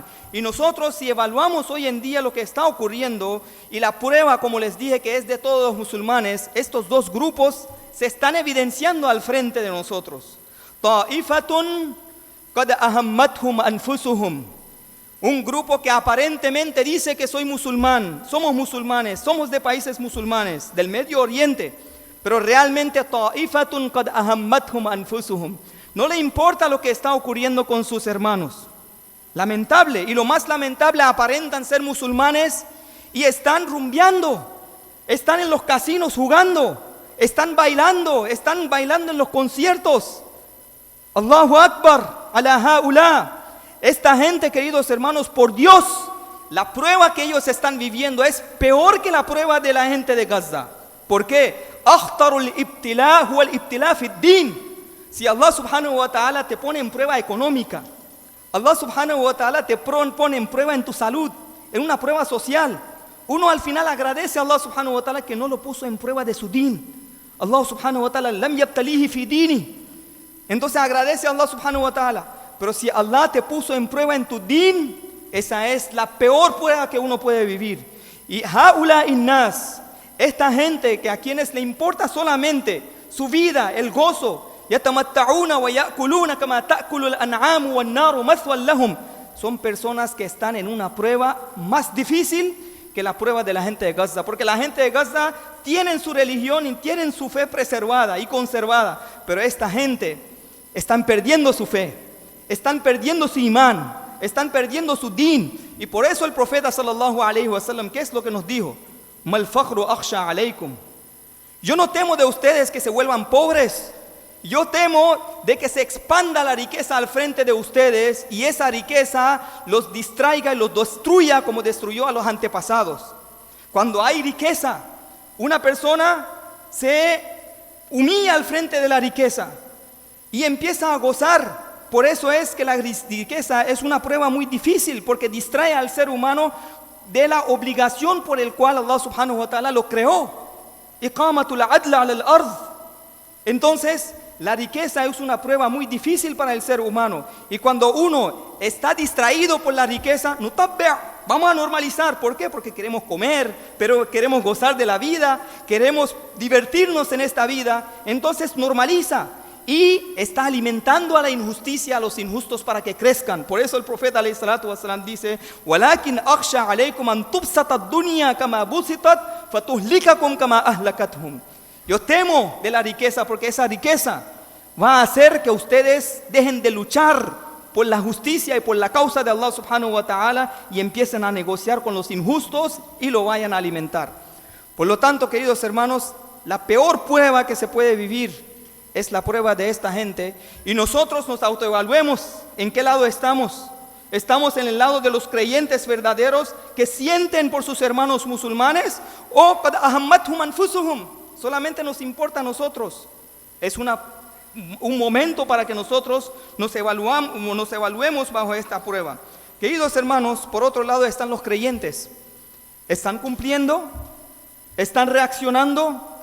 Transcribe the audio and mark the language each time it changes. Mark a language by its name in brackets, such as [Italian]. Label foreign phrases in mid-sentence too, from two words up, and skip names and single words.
[Spanish] Y nosotros, si evaluamos hoy en día lo que está ocurriendo y la prueba, como les dije, que es de todos los musulmanes, estos dos grupos se están evidenciando al frente de nosotros. [Arabic] طائفة قد أهمتهم أنفسهم. [Spanish] Un grupo que aparentemente dice que soy musulmán, somos musulmanes, somos de países musulmanes, del Medio Oriente, pero realmente [Arabic] طائفة قد أهمتهم أنفسهم. [Spanish] No le importa lo que está ocurriendo con sus hermanos. Lamentable, y lo más lamentable, aparentan ser musulmanes y están rumbeando, están en los casinos jugando, están bailando en los conciertos, [Arabic] الله أكبر ألا حول. [Spanish] Esta gente, queridos hermanos, por Dios, la prueba que ellos están viviendo es peor que la prueba de la gente de Gaza. ¿Por qué? [Arabic] أخطر الابتلاء هو الابتلاء في الدين. [Spanish] Si Allah [Arabic] سبحانه وتعالى [Spanish] te pone en prueba económica, Allah [Arabic] سبحانه وتعالى [Spanish] te pone en prueba en tu salud, en una prueba social, uno al final agradece a Allah [Arabic] سبحانه وتعالى [Spanish] que no lo puso en prueba de su din. [Arabic] الله سبحانه وتعالى لم يبتله في ديني. [Spanish] Entonces agradece a Allah [Arabic] سبحانه وتعالى. [Spanish] Pero si Allah te puso en prueba en tu din, esa es la peor prueba que uno puede vivir. [Arabic] Y هؤلاء الناس, [Spanish] esta gente que a quienes le importa solamente su vida, el gozo, [Arabic] يتمتعون ويأكلون كما تأكل الأنعام والنار مثوى لهم, [Spanish] son personas que están en una prueba más difícil que la prueba de la gente de Gaza, porque la gente de Gaza tienen su religión y tienen su fe preservada y conservada, pero esta gente están perdiendo su fe, están perdiendo su imán, están perdiendo su din. Y por eso el profeta [Arabic] صلى الله عليه وسلم, [Spanish] ¿qué es lo que nos dijo? [Arabic] ما الفقر أخشى عليكم. [Spanish] Yo no temo de ustedes que se vuelvan pobres, yo temo de que se expanda la riqueza al frente de ustedes y esa riqueza los distraiga y los destruya como destruyó a los antepasados. Cuando hay riqueza, una persona se humilla al frente de la riqueza y empieza a gozar. Por eso es que la riqueza es una prueba muy difícil, porque distrae al ser humano de la obligación por el cual Allah [Arabic] سبحانه وتعالى [Spanish] lo creó. [Arabic] إقامة العدل الأرض. [Spanish] Entonces, la riqueza es una prueba muy difícil para el ser humano. Y cuando uno está distraído por la riqueza, vamos a normalizar. ¿Por qué? Porque queremos comer, pero queremos gozar de la vida, queremos divertirnos en esta vida. Entonces normaliza y está alimentando a la injusticia, a los injustos para que crezcan. Por eso el profeta [Arabic] عليه الصلاة والسلام dice: "ولكن أخشى عليكم أن تبسط الدنيا كما بسطت فتهلككم كما أهلكتهم." [Spanish] Yo temo de la riqueza porque esa riqueza va a hacer que ustedes dejen de luchar por la justicia y por la causa de Allah [Arabic] سبحانه وتعالى [Spanish] y empiecen a negociar con los injustos y lo vayan a alimentar. Por lo tanto, queridos hermanos, la peor prueba que se puede vivir es la prueba de esta gente, y nosotros nos autoevaluemos en qué lado estamos. ¿Estamos en el lado de los creyentes verdaderos que sienten por sus hermanos musulmanes? [Arabic] ¿O قد أهمتهم أنفسهم? [Spanish] Solamente nos importa a nosotros. Es un momento para que nosotros nos evaluemos bajo esta prueba. Queridos hermanos, por otro lado están los creyentes. ¿Están cumpliendo? ¿Están reaccionando?